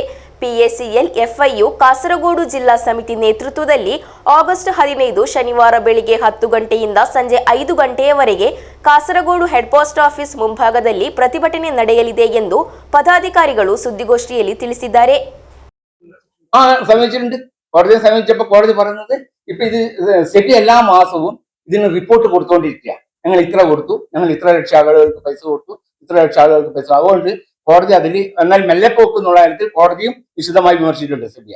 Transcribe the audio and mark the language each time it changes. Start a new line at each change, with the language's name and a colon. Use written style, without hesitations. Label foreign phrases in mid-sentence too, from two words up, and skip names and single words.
Kannada: ಪಿಎಸ್ಸಿಎಲ್ ಎಫ್ಐಯು ಕಾಸರಗೋಡು ಜಿಲ್ಲಾ ಸಮಿತಿ ನೇತೃತ್ವದಲ್ಲಿ ಆಗಸ್ಟ್ 15 ಶನಿವಾರ ಬೆಳಿಗ್ಗೆ 10 ಗಂಟೆಯಿಂದ ಸಂಜೆ 5 ಗಂಟೆಯವರೆಗೆ ಕಾಸರಗೋಡು
English: head post office
Kannada: ಮುಂಭಾಗದಲ್ಲಿ ಪ್ರತಿಭಟನೆ ನಡೆಯಲಿದೆ ಎಂದು ಪದಾಧಿಕಾರಿಗಳು ಸುದ್ದಿಗೋಷ್ಠಿಯಲ್ಲಿ ತಿಳಿಸಿದ್ದಾರೆ.
Malayalam: സമീപിച്ചിട്ടുണ്ട്. കോടതിയെ സമീപിച്ചപ്പോൾ കോടതി പറയുന്നത് ഇപ്പൊ ഇത് സെബി എല്ലാ മാസവും ഇതിന് റിപ്പോർട്ട് കൊടുത്തുകൊണ്ടിരിക്കുക. ഞങ്ങൾ ഇത്ര കൊടുത്തു, ഞങ്ങൾ ഇത്ര ലക്ഷം ആളുകൾക്ക് പൈസ കൊടുത്തു, ഇത്ര ലക്ഷം ആളുകൾക്ക് പൈസ. അതുകൊണ്ട് കോടതി അതിൽ എന്നാൽ മെല്ലെപ്പോക്ക് എന്നുള്ള കാര്യത്തിൽ കോടതിയും വിശദമായി വിമർശിച്ചിട്ടുണ്ട് സെബിയെ.